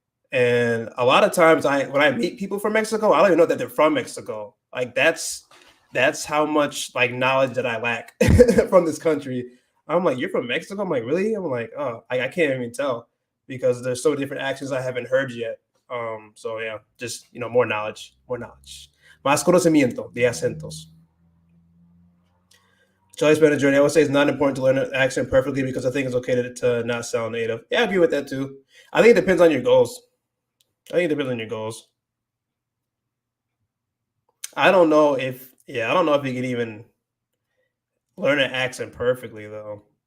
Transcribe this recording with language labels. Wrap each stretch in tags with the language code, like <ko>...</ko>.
<en>And a lot of times when I meet people from Mexico, I don't even know that they're from Mexico. Like that's how much like knowledge that I lack from this country. I'm like, you're from Mexico? I'm like, really? I'm like, oh, I can't even tell because there's so different accents I haven't heard yet. So yeah, just more knowledge, more knowledge.</en> <es>Más conocimiento de acentos.</es> <en>Charlie's been a journey. I would say it's not important to learn an accent perfectly because I think it's okay to not sound native. Yeah, I agree with that too. I think it depends on your goals. I think it depends on your goals. I don't know if you can even learn an accent perfectly though.</en>